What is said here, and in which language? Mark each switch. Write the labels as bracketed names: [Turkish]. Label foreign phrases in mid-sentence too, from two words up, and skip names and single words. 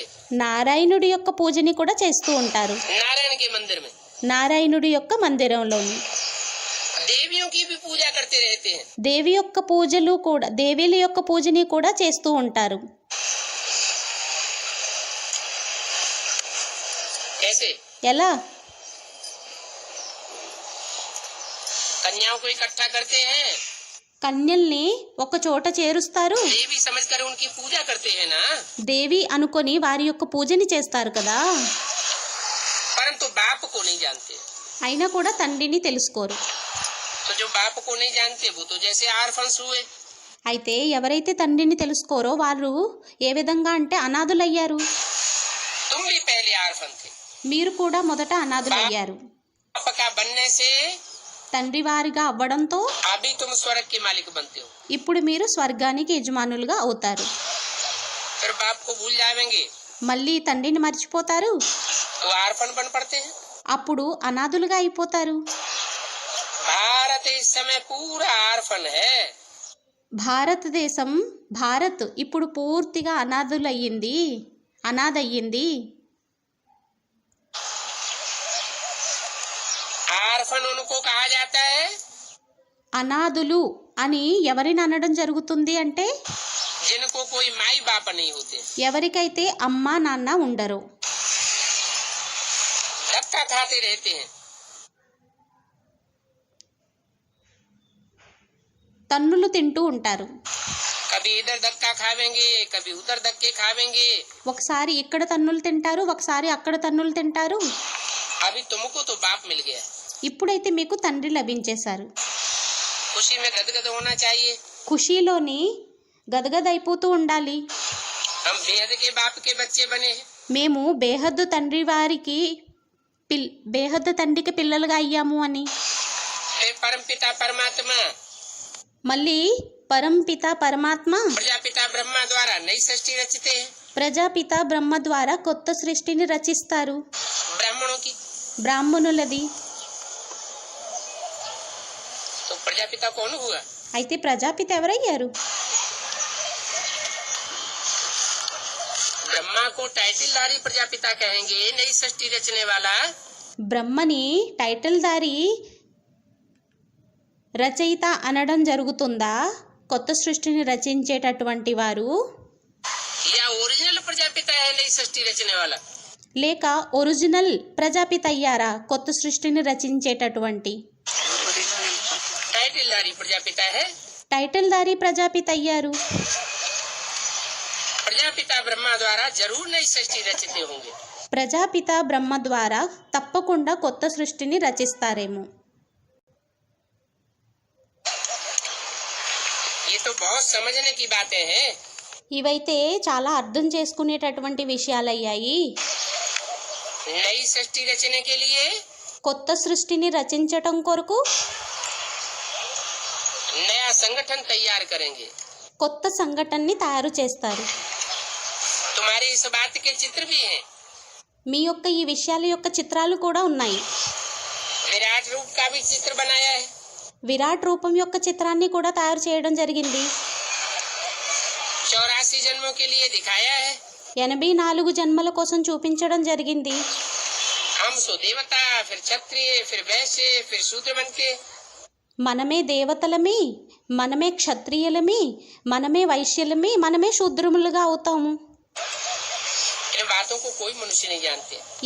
[Telugu] నారాయణుడి యొక్క పూజని కూడా చేస్తూ ఉంటారు. [Hindi] नारायण के मंदिर में। [Telugu] నారాయణుడి యొక్క మందిరంలోని [Hindi] देवियों की भी पूजा करते रहते हैं। [Telugu] దేవి యొక్క పూజలు కూడా దేవీల యొక్క పూజని కూడా చేస్తూ ఉంటారు. [Hindi] कैसे? [Telugu] ఎలా? [Hindi] कन्याओं को इकट्ठा करते हैं, [Telugu] కన్యల్ని ఒక చోట చేరుస్తారు. [Hindi] देवी समझकर उनकी पूजा करते हैं ना। [Telugu] దేవి అనుకొని వారి యొక్క పూజని చేస్తారు కదా. [Hindi] परंतु बाप को नहीं जानते। [Telugu] అయినా కూడా తండ్రిని తెలుసుకోరు. [Hindi] तो जो बाप को नहीं जानते वो तो जैसे आर्फन्स हुए। [Telugu] అయితే ఎవరైతే తండ్రిని తెలుసుకోరో వారు ఏ విధంగా అంటే అనాథులయ్యారు. [Hindi] तुम भी पहले आर्फन थे। [Telugu] మీరు కూడా మొదట అనాథులయ్యారు. [Hindi] बाप का बनने से [Telugu] తండ్రి వారిగా అవ్వడంతో [Hindi] अभी तुम स्वर्ग के मालिक बनते हो। [Telugu] ఇప్పుడు మీరు స్వర్గానికి యజమానులుగా అవుతారు. [Hindi] फिर बाप को भूल जाएंगे [Telugu] మళ్ళీ తండ్రిని మర్చిపోతారు. [Hindi] तो आर्फन बन पड़ते हैं। [Telugu] అప్పుడు అనాథులుగా అయిపోతారు. [Hindi] भारत इस समय पूरा आर्फन है। [Telugu] భారతదేశం భారత్ ఇప్పుడు పూర్తిగా అనాథయ్యింది. [Hindi] आर्फन उनको कहा जाता है [Telugu] అనాథులు అని ఎవరిని అనడం జరుగుతుంది అంటే [Hindi] जिनको कोई माई बाप नहीं होते, [Telugu] ఎవరికైతే అమ్మా నాన్న ఉండరో, [Hindi] धक्का खाते रहते हैं। [Telugu] తన్నులు తింటూ ఉంటారు. [Hindi] कभी इधर धक्का खावेंगे, कभी उधर धक्के खावेंगे। [Telugu] ఒకసారి ఇక్కడ తన్నులు తింటారు, ఒకసారి అక్కడ తన్నులు తింటారు. [Hindi] अभी तुमको तो बाप मिल गया, [Telugu] ఇప్పుడైతే మీకు తండ్రి లభించేశారు. [Hindi] खुशी में गदगद होना चाहिए। [Telugu] ఖుషీలోని గదగదైపోతూ ఉండాలి. [Hindi] हम बेहद के बाप के बच्चे बने हैं। [Telugu] మేము బేహద్దు తండ్రికి పిల్లలుగా అయ్యాము అని. [Hindi] फिर परम पिता परमात्मा [Telugu] మళ్ళీ పరంపిత పరమాత్మ [Hindi] प्रजापिता ब्रह्मा द्वारा नई सृष्टि रचते हैं। [Telugu] ప్రజాపిత బ్రహ్మ ద్వారా కొత్త సృష్టిని రచిస్తారు. [Hindi] ब्राह्मणों की [Telugu] బ్రాహ్మణులది. [Hindi] तो प्रजापिता कौन हुआ? [Telugu] అయితే ప్రజాపిత ఎవరయ్యారు? [Hindi] ब्रह्मा को टाइटलधारी प्रजापिता कहेंगे, नई सृष्टि रचने वाला। [Telugu] బ్రహ్మని టైటిల్దారి రచయిత అనడం జరుగుతుందా? కొత్త సృష్టిని రచించేటటువంటి వారు, [Hindi] या ओरिजिनल प्रजापिता है नई सृष्टि रचने वाला? [Telugu] లేక ఒరిజినల్ ప్రజాపిత అయ్యారా కొత్త సృష్టిని రచించేటటువంటి? [Hindi] टाइटलधारी प्रजापिता है। [Telugu] టైటిల్దారి ప్రజాపిత అయ్యారు. [Hindi] प्रजापिता ब्रह्मा द्वारा जरूर नई सृष्टि रचते होंगे। [Telugu] ప్రజాపిత బ్రహ్మ ద్వారా తప్పకుండా కొత్త సృష్టిని రచిస్తారేమో. [Hindi] ये तो बहुत समझने की बातें हैं। [Telugu] ఇవైతే చాలా అర్థం చేసుకునేటటువంటి విషయాలయ్యాయి. [Hindi] नई सृष्टि रचने के लिए [Telugu] కొత్త సృష్టిని రచించటం కొరకు [Hindi] नया संगठन तैयार करेंगे। [Telugu] కొత్త సంఘటనని తయారు చేస్తారు. [Hindi] तुम्हारी इस बात के चित्र भी हैं। [Telugu] మీ యొక్క ఈ విషయాల యొక్క చిత్రాలు కూడా ఉన్నాయి. [Hindi] विराट रूप का भी चित्र बनाया है। [Telugu] విరాట్ రూపం యొక్క చిత్రాన్ని కూడా తయారు చేయడం జరిగింది. [Hindi] 84 जन्मों के लिए दिखाया है। [Telugu] 84 జన్మల కోసం చూపించడం జరిగింది. [Hindi] हम सो देवता, फिर क्षत्रिय, फिर वैश्य, फिर शूद्र बनते। [Telugu] మనమే దేవతలమి, మనమే క్షత్రియులమి, మనమే వైశ్యులమి, మనమే శూద్రములుగా అవుతాము. [Hindi] इन बातों को कोई मनुष्य नहीं जानते,